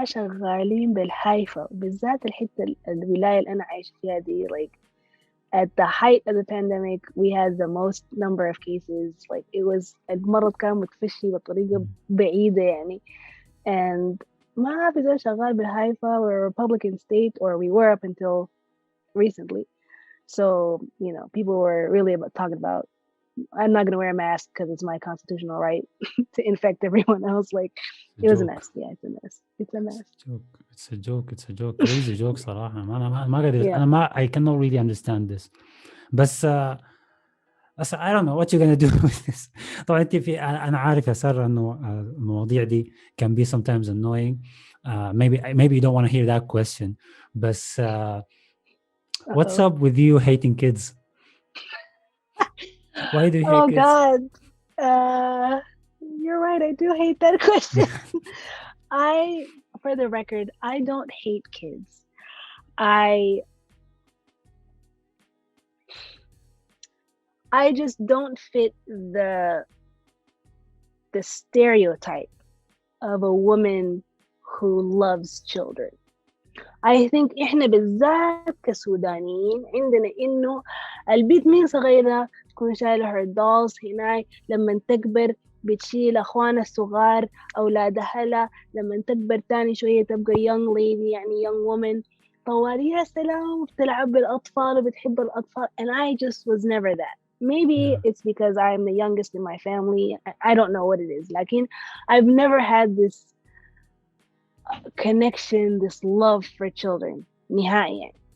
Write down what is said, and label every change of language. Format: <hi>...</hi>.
<ar>ما شغالين بالحيفا بالذات الحتة الولاية اللي أنا عايش فيها دي.</ar> <en>At the height of the pandemic, we had the most number of cases. It was</en> <ar>المرض كان متفشي بطريقة بعيدة يعني. And ما في زول شغال بالحيفا.</ar> <en>We're a Republican state, or we were up until recently. So, people were really talking about, I'm not going to wear a mask because it's my constitutional right to infect everyone else. It was a mess. Yeah, it's a mess. It's a mess. It's a joke. Crazy joke صراحة.</en> <ar>ما قادر.</ar> <en>I cannot really understand this. بس I don't know what you're going to do with this.</en> <ar>طبعا أنا عارف يا سارة إنه المواضيع دي</ar> <en>can be sometimes annoying. Maybe you don't want to hear that question. بس what's up with you hating kids? Why do you hate kids? Oh God, you're right. I do hate that question. For the record, I don't hate kids. I just don't fit the stereotype of a woman who loves children.</en> <ar>I think إحنا بالذات كسودانيين عندنا إنه البنت من صغيرة تكون شايلة</ar> <en>her dolls</en> <ar>هناك، لما تكبر بتشيل أخوانها الصغار أولاد أهلها، لما تكبر تاني شوية تبقى</ar> <en>young lady</en> <ar>يعني</ar> <en>young woman</en> <ar>طوالي يا سلام بتلعب بالأطفال وبتحب الأطفال.</ar> <en>And I just was never that. Maybe it's because I'm the youngest in my family. I don't know what it is.</en> <ar>لكن</ar> <en>I've never had this connection, this love for children نهائيا.</en>